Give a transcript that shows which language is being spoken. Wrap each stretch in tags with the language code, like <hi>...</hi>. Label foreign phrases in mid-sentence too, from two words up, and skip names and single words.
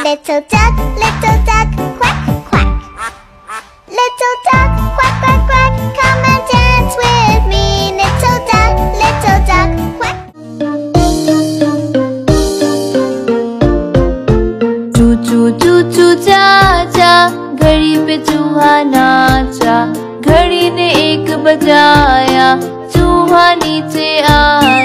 <en>Little duck, quack, quack. Little duck, quack, quack, quack. Come and dance with me. Little duck, quack.</en> <hi>चू चू चू चू चा चा, घड़ी पे चूहा नाचा। घड़ी ने 1 बजाया, चूहा नीचे आ</hi>